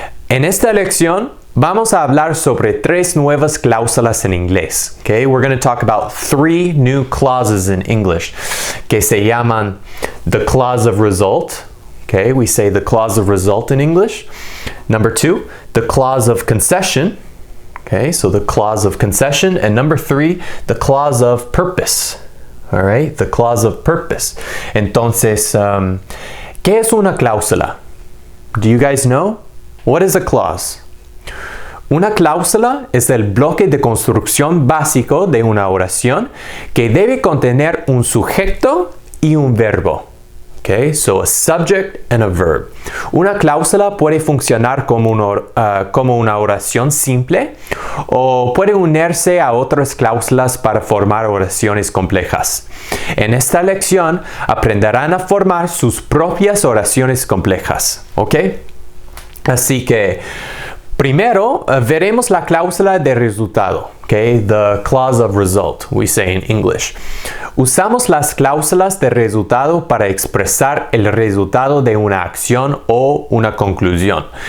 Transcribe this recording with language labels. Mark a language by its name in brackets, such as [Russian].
[Spanish] En esta lección vamos a hablar sobre 3 nuevas cláusulas en inglés. [English] Okay, we're going to talk about 3 new clauses in English [Spanish] que se llaman [English] the clause of result. Okay, we say the clause of result in English. Number 2, the clause of concession. Okay, so the clause of concession. And number 3, the clause of purpose. All right, the clause of purpose. [Spanish] Entonces, ¿qué es una cláusula? [English] Do you guys know? What is a clause? [Spanish] Una cláusula es el bloque de construcción básico de una oración que debe contener un sujeto y un verbo. [English] Okay, so a subject and a verb. [Spanish] Una cláusula puede funcionar como una oración simple o puede unirse a otras cláusulas para formar oraciones complejas. En esta lección aprenderán a formar sus propias oraciones complejas. Okay? Así que primero veremos la cláusula de resultado. [English] Okay, the clause of result, we say in English. [Spanish] Usamos las cláusulas de resultado para expresar el resultado de una acción o una conclusión.